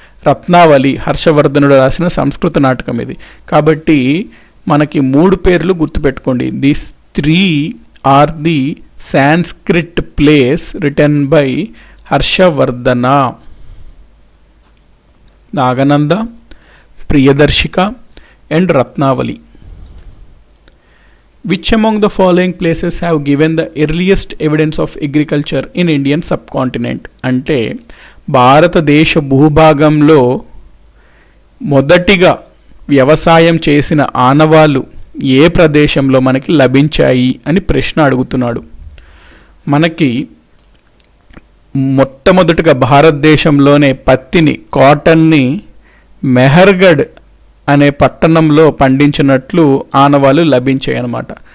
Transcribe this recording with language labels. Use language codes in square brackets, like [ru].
[te] రత్నావళి హర్షవర్ధనుడు రాసిన సంస్కృత నాటకం ఇది. కాబట్టి మనకి 3 పేర్లు గుర్తుపెట్టుకోండి. [en] These 3 are the Sanskrit plays written by Harshavardhana: Nagananda, Priyadarshika and Ratnavali. Which among the following places have given the earliest evidence of agriculture in Indian subcontinent? [te] అంటే భారతదేశ భూభాగంలో మొదటిగా వ్యవసాయం చేసిన ఆనవాళ్ళు ఏ ప్రదేశంలో మనకి లభించాయి అని ప్రశ్న అడుగుతున్నాడు. మనకి మొట్టమొదటిగా భారతదేశంలోనే పత్తిని, కాటన్ని మెహర్గఢ్ అనే పట్టణంలో పండించినట్లు ఆనవాళ్ళు లభించాయి అన్నమాట.